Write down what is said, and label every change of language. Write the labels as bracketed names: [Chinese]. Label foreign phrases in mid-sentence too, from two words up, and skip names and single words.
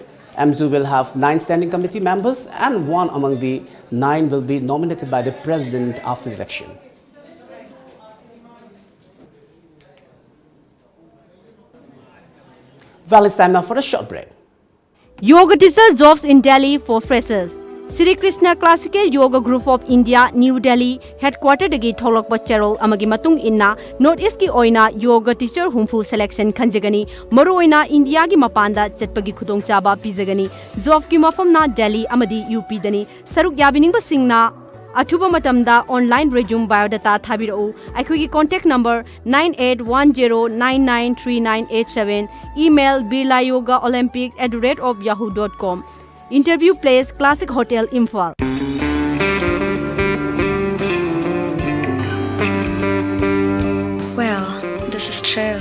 [English] AMJU will have 9 standing committee members, and 1 among the 9 will be nominated by the president after the election. Well, it's time now for a short break. Yoga teacher jobs in Delhi for freshers. [Manipuri] Sri Krishna Classical Yoga Group of India, New Delhi, headquartered dagi tholokpa cherol amagi matung inna North East ki oina [English] yoga teacher [Manipuri] humfu selection khanjagani maru oina India gi mapanda chetpagi khudong chaba pizagani job ki mafam na Delhi amadi UP dani saruk yabining ba singna Athuba matamda [English] online resume biodata [Manipuri] thabirau aikhogi [English] contact number [Manipuri] 9810993987 email birlayogaolympics@yahoo.com. [English] Interview place Classic Hotel Imphal. Well, this is true.